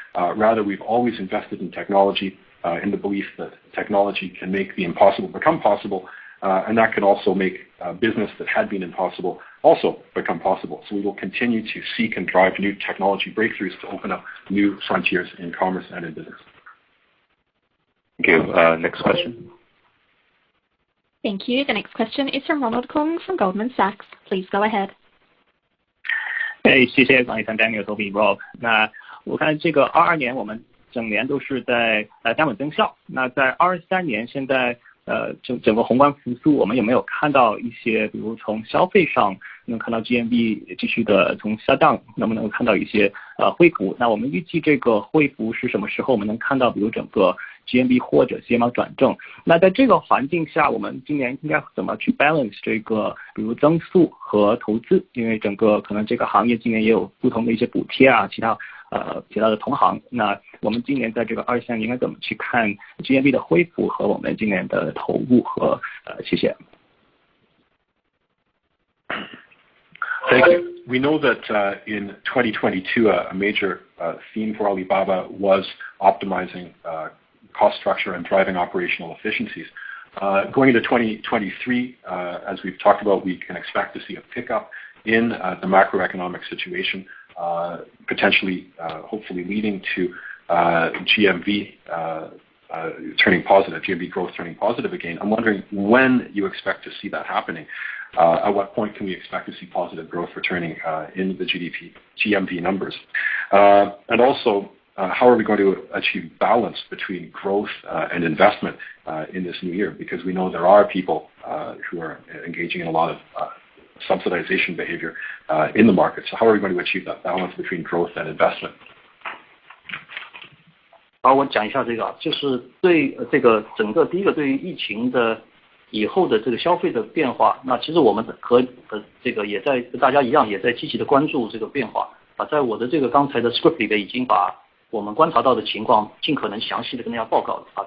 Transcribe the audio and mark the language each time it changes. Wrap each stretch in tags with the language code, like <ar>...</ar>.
<en>Rather, we've always invested in technology in the belief that technology can make the impossible become possible, and that can also make business that had been impossible also become possible. So we will continue to seek and drive new technology breakthroughs to open up new frontiers in commerce and in business. Thank you. Next question. Thank you. The next question is from Ronald Kung from Goldman Sachs. Please go ahead.</en> <zh>谢谢管理层 Daniel、Toby、Rob。那我看这个22年我们整年都是在降本增效。那在23年现在整个宏观复苏，我们有没有看到一些，比如从消费上能看到 GMV 继续的从下降，能不能看到一些恢复？那我们预计这个恢复是什么时候？我们能看到比如整个 GMV 或者 CMR 转正？那在这个环境下，我们今年应该怎么去 balance 这个比如增速和投资？因为整个可能这个行业今年也有不同的一些补贴其他其他的同行。那我们今年在这个23年应该怎么去看 GMV 的恢复和我们今年的投入和谢谢。</zh> <en>Thank you. We know that in 2022, a major theme for Alibaba was optimizing cost structure and driving operational efficiencies. Going into 2023, as we've talked about, we can expect to see a pickup in the macroeconomic situation, potentially, hopefully leading to GMV turning positive, GMV growth turning positive again. I'm wondering when you expect to see that happening. At what point can we expect to see positive growth returning in the GMV numbers? And also, how are we going to achieve balance between growth and investment in this new year? Because we know there are people who are engaging in a lot of subsidization behavior in the market. So how are we going to achieve that balance between growth and investment?</en> <zh>好，我讲一下这个，就是对这个整个第一个对于疫情的以后的这个消费的变化，那其实我们和这个也在大家一样，也在积极的关注这个变化啊。在我的这个刚才的 script 里面已经把我们观察到的情况尽可能详细的跟大家报告啊。</zh>